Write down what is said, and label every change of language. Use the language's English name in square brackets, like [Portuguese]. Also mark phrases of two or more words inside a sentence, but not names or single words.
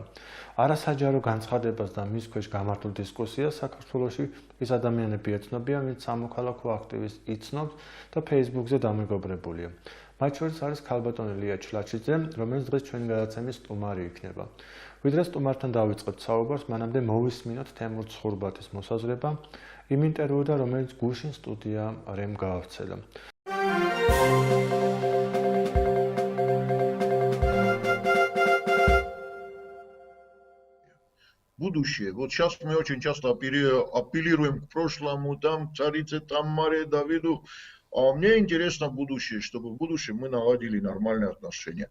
[Georgian] არასაჯარო განცხადებას და მის ქვეშ გამართულ დისკუსიას საქართველოში ის ადამიანები ეცნობიან, ვინც სამოქალაქო აქტივისტს იცნობს და Facebook-ზე დამეგობრებულია. მათ შორის არის ქალბატონი ლია ჩლაჩიძე, რომელიც დღეს ჩვენი გადაცემის სტუმარი იქნება. ვიდრე სტუმართან დავიწყებთ საუბარს, მანამდე მოვისმინოთ თემურ ცხურბათის მოსაზრება იმ ინტერვიუდან, რომელიც გუშინ სტუდია რემ გაავრცელა. [Russian] Будущее. Вот сейчас мы очень часто апеллируем к прошлому, там царице Тамаре, Давиду. А мне интересно будущее, чтобы в будущем мы наладили нормальные отношения.